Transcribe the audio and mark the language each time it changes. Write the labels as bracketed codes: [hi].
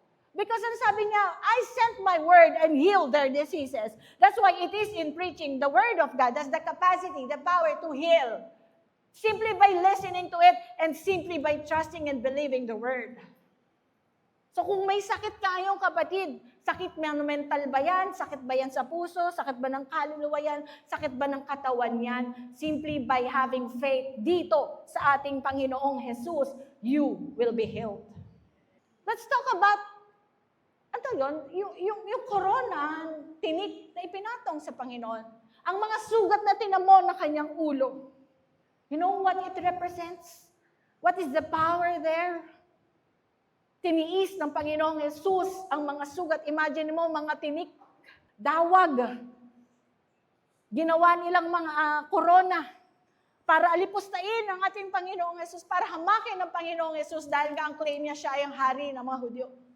[en] Because [tl] ang sabi niya, [en] I sent my word and healed their diseases. That's why it is in preaching. The word of God has the capacity, the power to heal. Simply by listening to it and simply by trusting and believing the word. So [tl] kung may sakit kayong kapatid, Sakit mental ba yan? Sakit ba yan sa puso? Sakit ba ng kaluluwa yan? Sakit ba ng katawan yan? [en] Simply by having faith dito sa ating Panginoong Jesus, you will be healed. Let's talk about, [tl] yung corona, tinik na ipinatong sa Panginoon. Ang mga sugat na tinamo na kanyang ulo. [en] You know what it represents? What is the power there? [tl] Tiniis ng Panginoong Jesus ang mga sugat. Imagine mo, mga tinik, dawag. Ginawa nilang mga corona para alipustain ang ating Panginoong Jesus, para hamakin ng Panginoong Jesus dahil nga ang claim niya siya ay ang hari ng mga Hudyo.